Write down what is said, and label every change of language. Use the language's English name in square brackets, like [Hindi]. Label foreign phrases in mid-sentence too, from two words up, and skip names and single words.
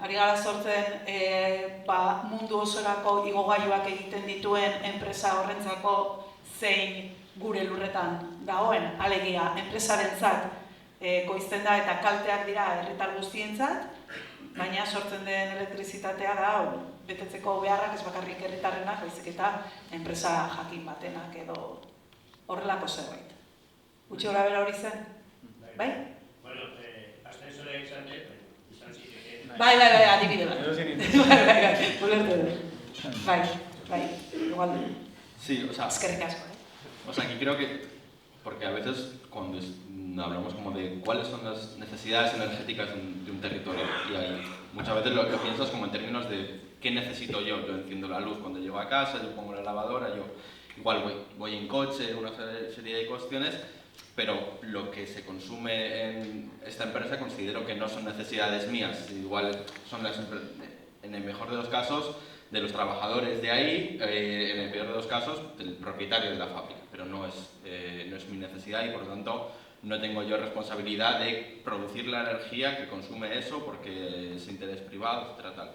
[Basque] Ari gara sortzen mundu osorako igogailuak egiten dituen enpresa horrentzako zein gure lurretan dagoen, alegia, enpresarentzat goizten da eta kalteak dira herritar guztientzat, baina sortzen den elektrizitatea da betetzeko beharrak ez bakarrik herritarrenak, baizik eta enpresa jakin batenak edo horrelako zerbait. Gutxi gora bera hori zen? Bai? Ascensora izan dut, Bai, adibide bat. Ulertu dut. Bai, igual. [Spanish] Sí, [Basque] eskerrik asko. [Spanish] Aquí creo que, porque a veces cuando hablamos como de cuáles son las necesidades energéticas de un territorio, y ahí muchas veces lo piensas como en términos de qué necesito yo. Yo enciendo la luz cuando llego a casa, yo pongo la lavadora, yo igual voy en coche, una serie de cuestiones, pero lo que se consume en esta empresa considero que no son necesidades mías, igual son en el mejor de los casos de los trabajadores de ahí, en el peor de los casos del propietario de la fábrica, pero no es mi necesidad y por lo tanto no tengo yo responsabilidad de producir la energía que consume eso porque es interés privado, etcétera, tal.